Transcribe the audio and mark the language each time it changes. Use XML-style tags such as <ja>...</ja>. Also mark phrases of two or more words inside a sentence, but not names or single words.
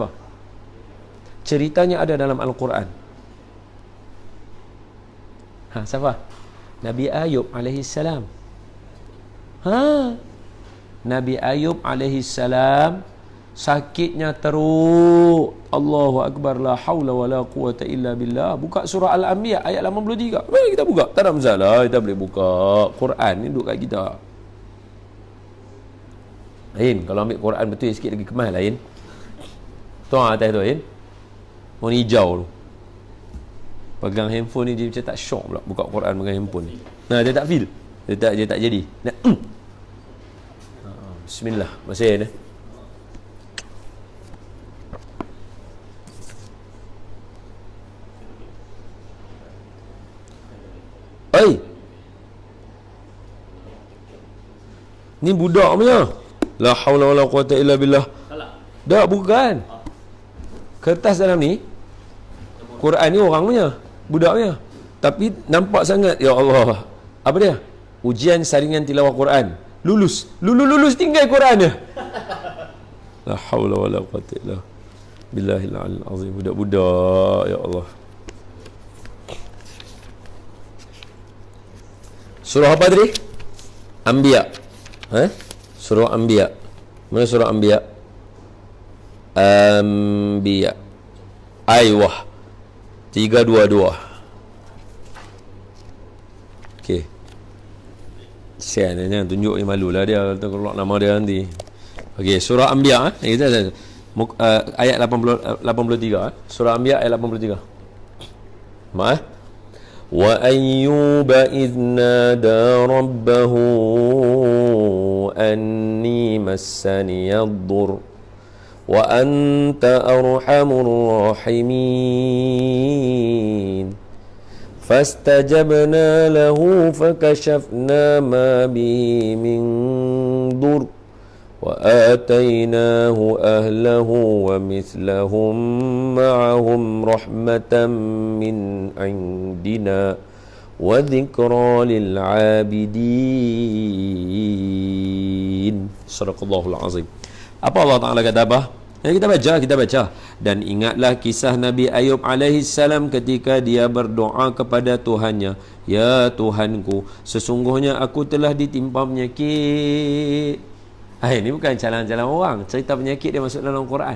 <ms>Ceritanya ada dalam Al-Quran. Siapa? Nabi Ayub</ms> <ar>عليه السلام.</ar> <ms>Nabi Ayub</ms> <ar>عليه السلام</ar> <ms>sakitnya teruk.</ms> <ar>الله أكبر، لا حول ولا قوة إلا بالله.</ar> <ms>Buka surah Al-Anbiya ayat 83. Kita buka. Tak ada masalah, kita boleh buka. Quran ni duduk kat kita. Lain kalau ambil Quran betul sikit lagi kemas lain. Tuan atas tu lain. Warna hijau tu. Pegang handphone ni dia macam tak syok pula buka Quran pegang handphone ni. Dia tak feel. Dia tak jadi. Bismillah. Masih ni. Ni budak punya.</ms> <ar>لا حول ولا قوة إلا بالله.</ar> <ms>Tak, bukan. Kertas dalam ni Quran ni orang punya, budak punya. Tapi nampak sangat,</ms> <ar>يا الله.</ar> <ms>Apa dia? Ujian saringan tilawah Quran. Lulus tinggal Quran dia.</ms> <ar>لا حول ولا قوة إلا بالله العلي العظيم.</ar> <ms>Budak-budak,</ms> <ar>يا الله.</ar> <ms>Surah apa tadi? Anbiya. Surah Anbiya. Mana surah Anbiya? Anbiya. Aywah. 322. Okey. Sian dia tunjuk ni malulah dia kalau nama dia nanti. Okey, surah Anbiya ayat 83. Surah Anbiya ayat 83.</ms> <ar>وَأَيُّوبَ إِذْ نَادَى رَبَّهُ أَنِّي مَسَّنِيَ الضُّرُّ وَأَنْتَ أَرْحَمُ الرَّاحِمِينَ فَاسْتَجَبْنَا لَهُ فَكَشَفْنَا مَا بِهِ مِنْ ضُرٍّ وآتيناه أهله ومثلهم معهم رحمة من عندنا وذكرى للعابدين. صدق الله العظيم.</ar> <ms>Apa Allah Ta'ala kata apa? Kita baca. Dan ingatlah kisah Nabi Ayub</ms> <ar>عليه السلام</ar> <ms>ketika dia berdoa kepada Tuhannya, ya Tuhanku, sesungguhnya aku telah ditimpa penyakit. Ini bukan jalan-jalan orang, cerita penyakit dia masuk dalam Quran.</ms>